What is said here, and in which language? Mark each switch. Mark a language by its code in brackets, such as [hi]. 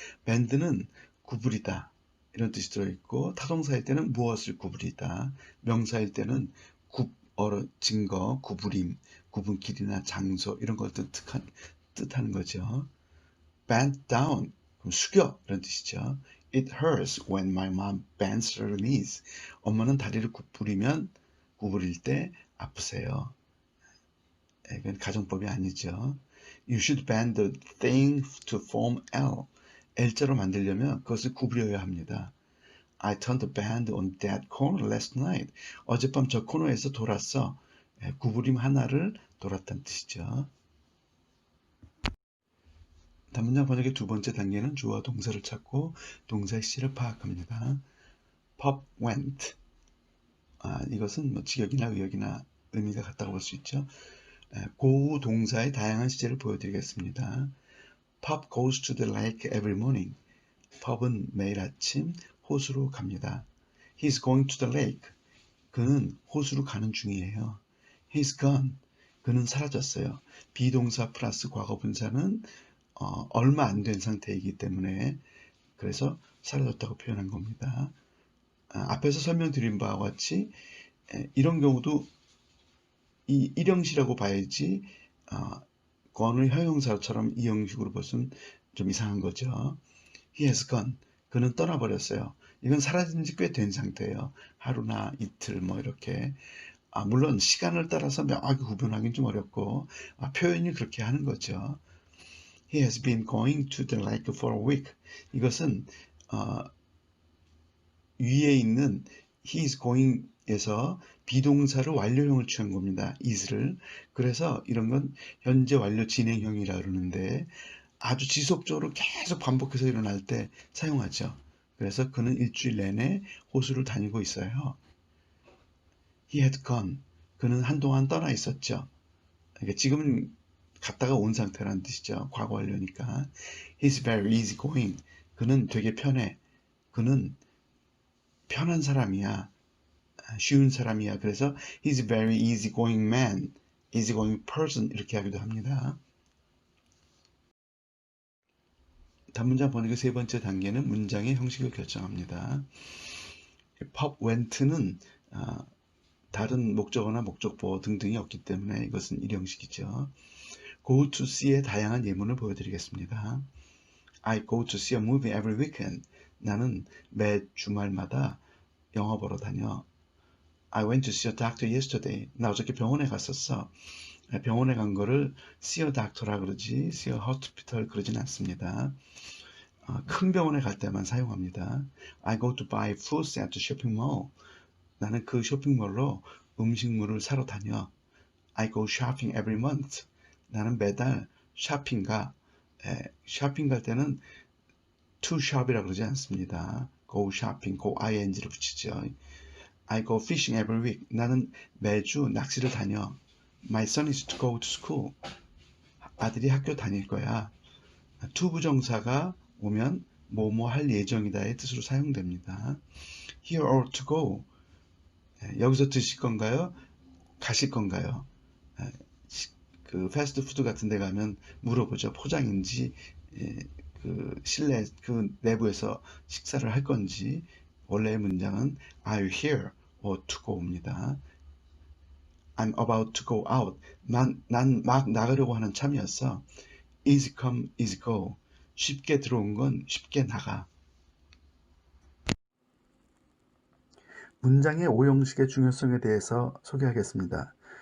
[ko] bend는 구부리다 이런 뜻이 들어있고 타동사일 때는 무엇을 구부리다, 명사일 때는 증거, 구부림, 구분 길이나 장소 이런 것들 뜻하는 거죠. bend down, 그럼 숙여 이런 뜻이죠. [en] It hurts when my mom bends her knees. [ko] 엄마는 다리를 구부릴 때 아프세요. 이건 가정법이 아니죠. [en] You should bend the thing to form L. [ko] L자로 만들려면 그것을 구부려야 합니다. [en] I turned the band on that corner last night. [ko] 어젯밤 저 코너에서 돌았어. 구부림 하나를 돌았다는 뜻이죠. 단문장 번역의 두 번째 단계는 주어와 동사를 찾고 동사의 시제를 파악합니다. [en] pop went. [ko] 이것은 뭐 직역이나 의역이나 의미가 같다고 볼 수 있죠. 고우 동사의 다양한 시제를 보여드리겠습니다. [en] Pop goes to the lake every morning. [ko] 펍은 매일 아침 호수로 갑니다. [en] He's going to the lake. [ko] 그는 호수로 가는 중이에요. [en] He's gone. [ko] 그는 사라졌어요. 비동사 플러스 과거 분사는 얼마 안 된 상태이기 때문에 그래서 사라졌다고 표현한 겁니다. 앞에서 설명드린 바와 같이 이런 경우도 이 일형시라고 봐야지 gone을 형용사처럼 이 형식으로 볼수는 좀 이상한 거죠. [en] He has gone. [ko] 그는 떠나버렸어요. 이건 사라진 지 꽤 된 상태예요. 하루나 이틀 뭐 이렇게. 물론 시간을 따라서 명확히 구분하기는 좀 어렵고 표현이 그렇게 하는 거죠. [en] He has been going to the lake for a week. [ko] 이것은 위에 있는 he is going에서 비동사로 완료형을 취한 겁니다. is를. 그래서 이런 건 현재 완료 진행형이라 그러는데 아주 지속적으로 계속 반복해서 일어날 때 사용하죠. 그래서 그는 일주일 내내 호수를 다니고 있어요. [en] He had gone. [ko] 그는 한동안 떠나 있었죠. 그러니까 지금은 갔다가 온 상태라는 뜻이죠. 과거 완료니까. [en] He's very easy going. [ko] 그는 되게 편해. 그는 편한 사람이야. 쉬운 사람이야. 그래서 [en] he's a very easy going man. [ko] easy going person 이렇게 하기도 합니다. 단문장 번역의 세 번째 단계는 문장의 형식을 결정합니다. pop went는 다른 목적어나 목적보 등등이 없기 때문에 이것은 일형식이죠. go to see의 다양한 예문을 보여드리겠습니다. [en] I go to see a movie every weekend. [ko] 나는 매 주말마다 영화 보러 다녀. [en] I went to see a doctor yesterday. [ko] 나 어저께 병원에 갔었어. 병원에 간 거를 see a doctor라 그러지 see a hospital 그러진 않습니다. 큰 병원에 갈 때만 사용합니다. [en] I go to buy foods at the shopping mall. [ko] 나는 그 쇼핑몰로 음식물을 사러 다녀. [en] I go shopping every month. [ko] 나는 매달 쇼핑 가. 쇼핑 갈 때는 to shop이라 그러지 않습니다. go shopping, go ing를 붙이죠. [en] I go fishing every week. [ko] 나는 매주 낚시를 다녀. [en] My son is to go to school. [ko] 아들이 학교 다닐 거야. to 부정사가 오면 뭐뭐 할 예정이다의 뜻으로 사용됩니다. [en] Here or to go. [ko] 여기서 드실 건가요? 가실 건가요? 그 패스트푸드 같은 데 가면 물어보죠. 포장인지 그 실내 그 내부에서 식사를 할 건지. 원래의 문장은 Are you here or to go입니다. [en] I'm about to go out. [ko] 난 막 나가려고 하는 참이었어. [en] Easy come, easy go. [ko] 쉽게 들어온 건 쉽게 나가. 문장의 오형식의 중요성에 대해서 소개하겠습니다.